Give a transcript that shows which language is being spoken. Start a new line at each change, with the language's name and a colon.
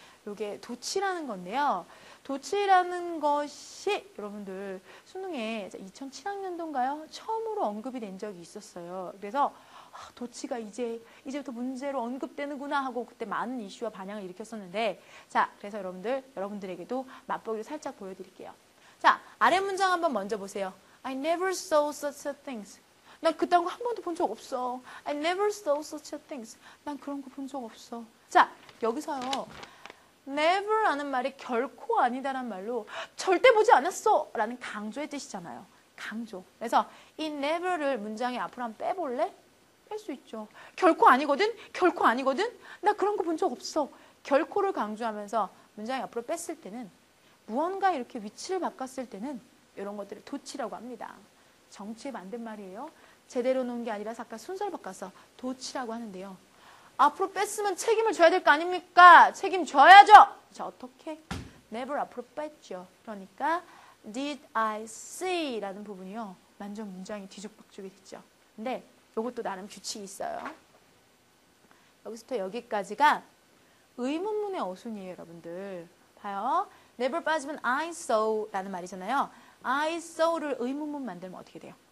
Korean: 이게 도치라는 건데요. 도치라는 것이 여러분들 수능에 2007학년도인가요? 처음으로 언급이 된 적이 있었어요. 그래서 도치가 이제부터 문제로 언급되는구나 하고 그때 많은 이슈와 반향을 일으켰었는데, 자, 그래서 여러분들에게도 맛보기를 살짝 보여드릴게요. 자, 아래 문장 한번 먼저 보세요.
English: I never saw such a things.
Korean: 난 그딴 거 한 번도 본 적 없어.
English: I never saw such a things.
Korean: 난 그런 거 본 적 없어. 자, 여기서요. never라는 말이 결코 아니다라는 말로 절대 보지 않았어 라는 강조의 뜻이잖아요. 강조. 그래서 이 never를 문장의 앞으로 한번 빼볼래? 뺄 수 있죠. 결코 아니거든? 결코 아니거든? 나 그런 거 본 적 없어. 결코를 강조하면서 문장의 앞으로 뺐을 때는 무언가 이렇게 위치를 바꿨을 때는 이런 것들을 도치라고 합니다. 정치에 만든 말이에요. 제대로 놓은 게 아니라 아까 순서를 바꿔서 도치라고 하는데요. 앞으로 뺐으면 책임을 져야 될 거 아닙니까? 책임져야죠. 자, 어떻게? never 앞으로 뺐죠. 그러니까
English: did I see
Korean: 라는 부분이요. 완전 문장이 뒤죽박죽이 됐죠. 근데 이것도 나름 규칙이 있어요. 여기서부터 여기까지가 의문문의 어순이에요, 여러분들. 봐요. never 빠지면
English: I saw
Korean: 라는 말이잖아요. I saw를 의문문 만들면 어떻게 돼요?